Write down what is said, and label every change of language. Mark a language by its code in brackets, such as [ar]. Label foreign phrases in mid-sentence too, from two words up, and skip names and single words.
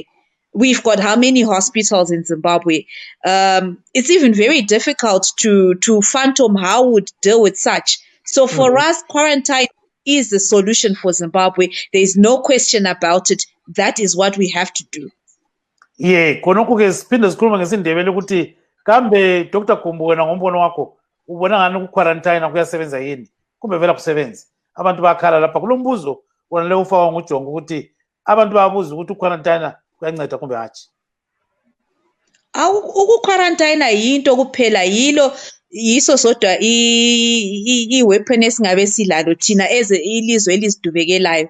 [en] We've got how many hospitals in Zimbabwe? It's even very difficult to fathom how we would deal with such. So for us, quarantine is the solution for Zimbabwe. There is no question about it. That is what we have to do. Yeah, [nd] konoku siphinde sikhuluma ngesindebele ukuthi kambe Dr. Kumbo wena ngombono wakho ubona ngani ukuquarantine kuyasebenza yini? Kumbe vela kusebenza. Abantu bakhala lapha kulombuzo wona le ufaka nguJonga ukuthi abantu babuza ukuthi uquarantine kuyanceda kumbe hatshi. Ukuquarantine yinto kuphela yiso sodwa iweapon esingabe silalo thina ilizwe elizidubekelayo.